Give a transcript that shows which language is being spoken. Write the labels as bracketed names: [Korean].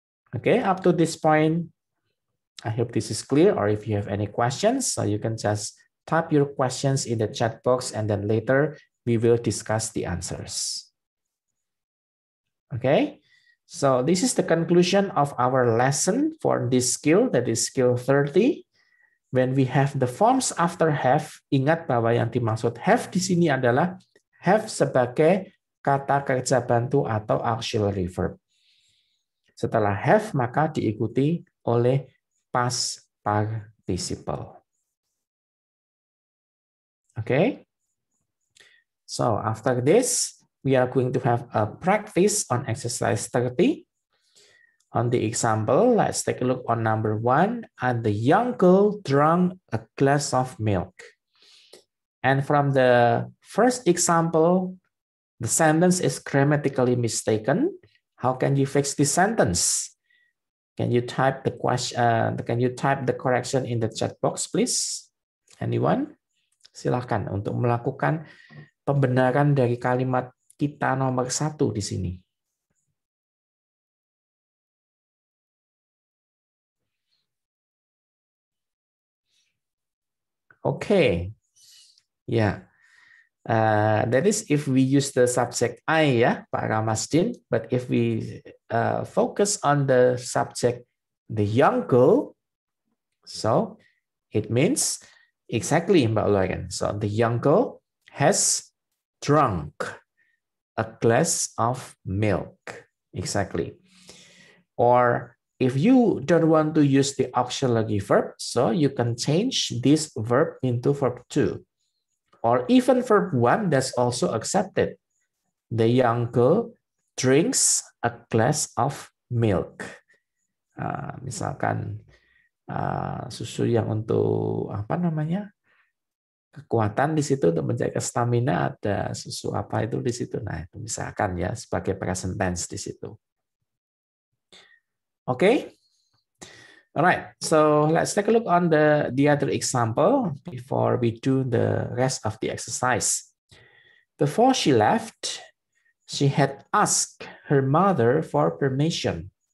[English] Okay, up to this point, I hope this is clear, or if you have any questions, so you can just type your questions in the chat box and then later we will discuss the answers. Okay, so this is the conclusion of our lesson for this skill, that is skill 30. When we have the forms after have, [Indonesian] ingat bahwa yang dimaksud have di sini adalah have sebagai kata kerja bantu atau auxiliary verb. Setelah have, maka diikuti oleh past participle. Okay? [English] So after this, we are going to have a practice on exercise 30. On the example, let's take a look on number 1. And the young girl drank a glass of milk. And from the first example, the sentence is grammatically mistaken. How can you fix this sentence? Can you type the question? Can you type the correction in the chat box, please? Anyone? [Indonesian] Silakan untuk melakukan pembenaran dari kalimat kita nomor 1 di sini. [English] Okay, yeah. That is if we use the subject I, ya, Pak Ramasdin. But if we focus on the subject the young girl, so it means exactly Mbak Loren. So the young girl has drunk a glass of milk. Exactly. Or if you don't want to use the auxiliary verb, so you can change this verb into verb 2. Or even verb 1, that's also accepted. The young girl drinks a glass of milk. [Indonesian] Misalkan susu yang untuk apa namanya? Kekuatan di situ untuk menjaga stamina, ada susu apa itu di situ. Nah, itu misalkan ya sebagai present tense di situ. Okay? [English] All right, so let's take a look on the other example before we do the rest of the exercise. Before she left, she had asked her mother for permission.